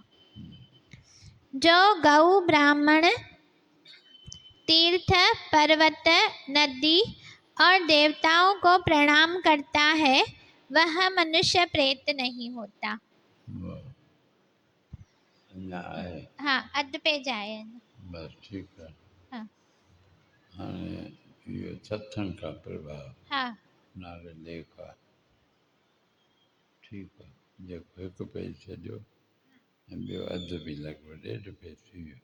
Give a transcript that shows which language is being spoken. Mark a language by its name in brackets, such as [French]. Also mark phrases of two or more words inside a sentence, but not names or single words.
[Hindi] जो गौ, ब्राह्मण, तीर्थ, पर्वत, नदी और देवताओं को प्रणाम करता है, वह मनुष्य प्रेत नहीं होता। [Sindhi] अञा आहे? हा अधु पेज आहे अञा। बसि ठीकु आहे। हा हाणे इहो सत्संग का प्रभाव हा नाले लेख आहे। ठीकु आहे, जेको हिकु पेज सॼो ऐं ॿियो अधु बि लॻभॻि 1.5 पेज थी वियो।